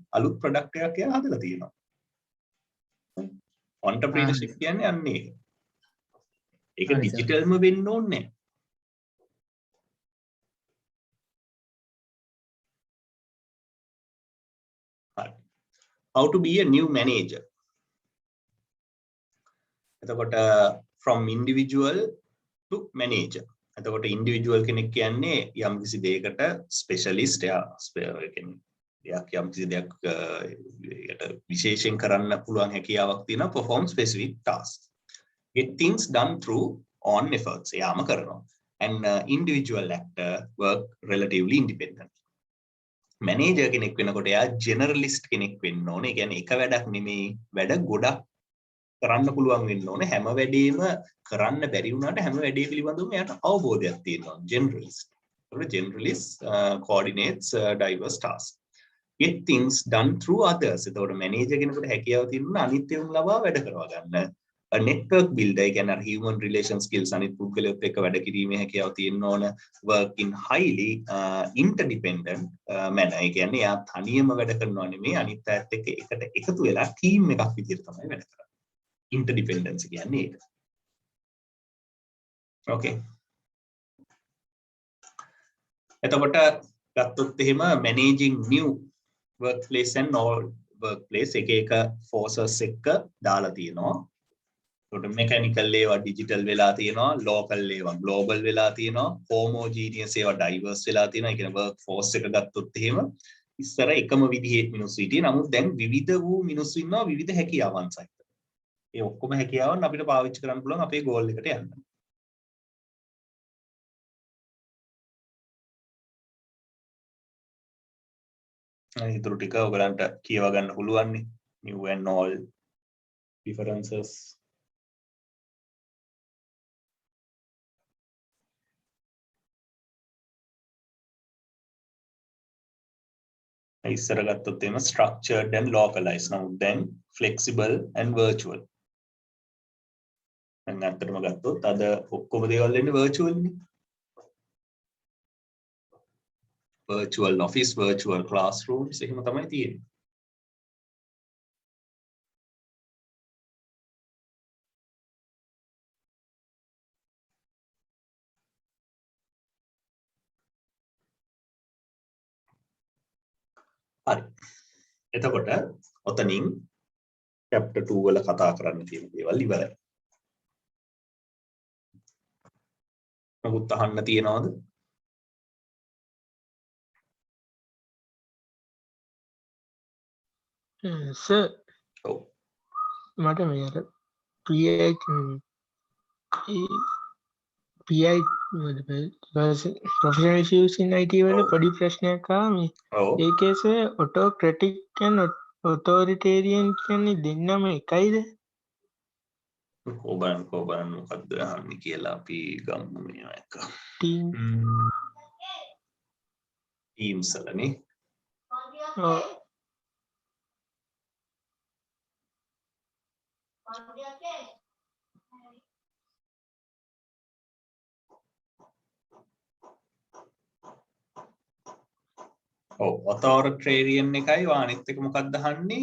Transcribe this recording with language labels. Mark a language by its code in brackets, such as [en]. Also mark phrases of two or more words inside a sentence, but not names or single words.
[si] අලුත් ප්‍රොඩක්ට් එකක් එයා හදලා තියෙනවා. entrepreneurship කියන්නේ අන්න ඒක. ඒක ඩිජිටල්ම වෙන්න ඕනේ නැහැ. [en] How to be a new manager. එතකොට from individual to manager. [si] එතකොට individual කෙනෙක් කියන්නේ යම් කිසි දෙයකට specialist එයා යම් කිසි දෙයක් විශේෂයෙන් කරන්න පුළුවන් හැකියාවක් තියෙනවා [en] perform specific tasks. Get things done through own efforts. [si] එයාම කරනවා. [en] And individual actor work relatively independent. [si] මැනේජර් කෙනෙක් වෙනකොට එයා ජෙනරලිස්ට් කෙනෙක් වෙන්න ඕනේ. ඒ කියන්නේ එක වැඩක් නෙමෙයි වැඩ ගොඩක් කරන්න පුළුවන් වෙන්න ඕනේ. හැම වැඩේම කරන්න බැරි වුණාට හැම වැඩේ පිළිබඳවම එයාට අවබෝධයක් තියෙනවා. [en] ජෙනරලිස්ට්. ඒකට ජෙනරලිස්ට් coordinates diverse tasks. Get things done through others. [si] ඒතකොට මැනේජර් කෙනෙකුට හැකියාව තියෙනවා අනිත් ඒවා ලබා වැඩ කරවා ගන්න. [en] A network builder [si] කියන්නේ [en] human relation skills [si] අනිත් පුද්ගලයොත් එක්ක වැඩ කිරීමේ හැකියාව තියෙන්න ඕන. [en] Work in highly interdependent manner. [si] ඒ කියන්නේ එයා තනියම වැඩ කරනවා නෙමෙයි අනිත් අයත් එක්ක එකට එකතු වෙලා ටීම් එකක් විදිහට තමයි වැඩ කරන්නේ. Interdependence කියන්නේ ඒක. Okay. එතකොට ගත්තොත් එහෙම [en] managing new workplace and all workplace [si] එක forces එක්ක දාලා තියෙනවා. මෙකැනිකල් ඒවා ඩිජිටල් වෙලා තියෙනවා ලෝකල් ඒවා ග්ලෝබල් වෙලා තියෙනවා හෝමෝජීනියස් ඒවා ඩයිවර්ස් වෙලා තියෙනවා ඒ කියන්නේ [en] work force [si] එක ගත්තොත් එහෙම ඉස්සර එකම විදිහේ මිනිස්සු හිටියේ නමුත් දැන් විවිධ වූ මිනිස්සු ඉන්නවා විවිධ හැකියාවන් සහිත ඒ ඔක්කොම හැකියාවන් අපිට පාවිච්චි කරන්න පුළුවන් අපේ ගෝල් එකට යන්න. ඊටු ටික ඔයගලන්ට කියව ගන්න පුළුවන් නේ [en] new and all differences. [si] ඉස්සර ගත්තොත් එහෙම [en] structured and localized [si] නමුත් දැන් [en] flexible and virtual. [si] දැන් අත්‍තරම ගත්තොත් අද ඔක්කොම දේවල් වෙන්නේ virtual නේ. [en] virtual office, virtual classrooms [si] එහෙම තමයි තියෙන්නේ. හරි. එතකොට ඔතනින් chapter 2 වල කතා කරන්න තියෙන දේවල් ඉවරයි. මොකුත් අහන්න තියෙනවද? සර් ඔව්. මට මේ අර PI [en] professional issues in IT [si] වල පොඩි ප්‍රශ්නයක් ආවා මේ. ඔව්. ඒකේ සර් [en] autocratic and authoritarian [si] කියන්නේ දෙන්නම එකයිද? කොබන් මොකද්ද අහන්නේ කියලා අපි ගමු මේවා එක. team Teams වලනේ. ඔව්. ඔව් authoritarian එකයි අනිත් එක මොකක්ද අහන්නේ?